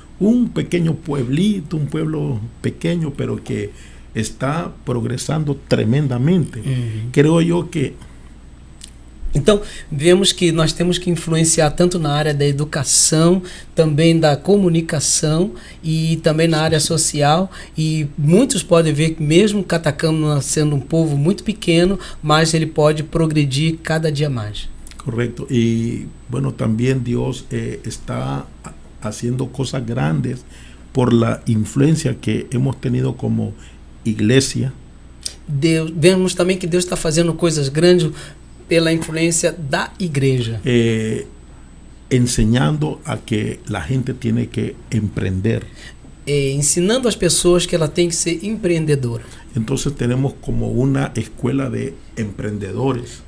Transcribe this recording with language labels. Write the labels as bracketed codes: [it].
[es] Un pequeño pueblito, un pueblo pequeño, pero que está progresando tremendamente. Creo yo que [pt] Então, vemos que nós temos que influenciar tanto na área da educação, também da comunicação e também na área social. E muitos podem ver que mesmo Catacama sendo um povo muito pequeno, mas ele pode progredir cada dia mais. [es] correcto. Y bueno, también Dios está haciendo cosas grandes por la influencia que hemos tenido como iglesia. [pt] Vemos também que Deus está fazendo coisas grandes pela influência da igreja. [es] Enseñando a que la gente tiene que emprender. [pt] Ensinando as pessoas que ela tem que ser empreendedora. [es] Entonces tenemos como una escuela de emprendedores.